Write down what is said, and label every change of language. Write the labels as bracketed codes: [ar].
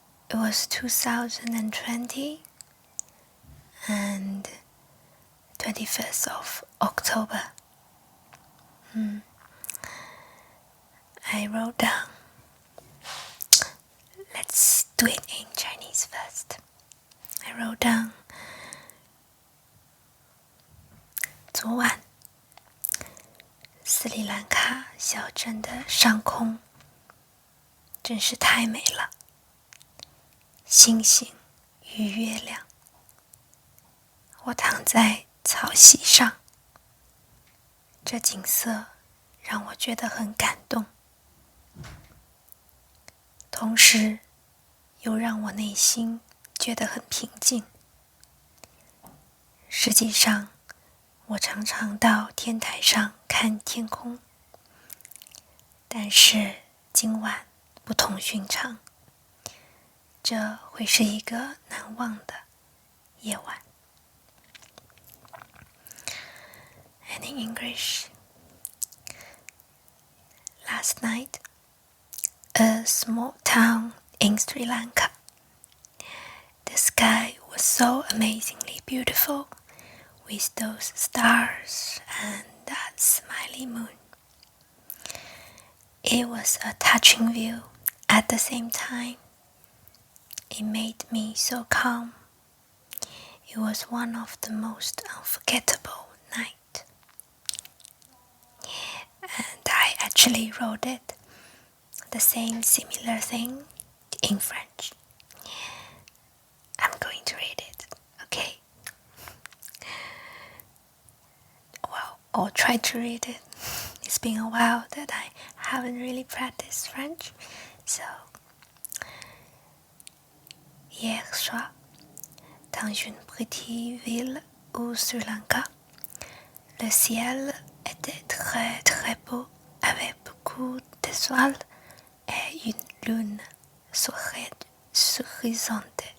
[en] It was 2020 and 21st of October. I wrote down. Let's do it in Chinese first. I wrote down [zh] 昨晚斯里兰卡小镇的上空真是太美了，星星与月亮。我躺在草席上，这景色让我觉得很感动，同时又让我内心觉得很平静。实际上，我常常到天台上看天空，但是今晚不同寻常，这会是一个难忘的夜晚。 [en] And in English, last night, a small town in Sri Lanka. The sky was so amazingly beautiful with those stars and that smiley moon. It was a touching view at the same time. It made me so calm. It was one of the most unforgettable nights. And I actually wrote it, the same similar thing in French. I'm going to read it, okay? Well, or try to read it. It's been a while that I haven't really practiced French. [fr] So, hier soir, dans une petite ville au Sri Lanka, le ciel était très très beau avec beaucoup d'étoiles et une lune souriante.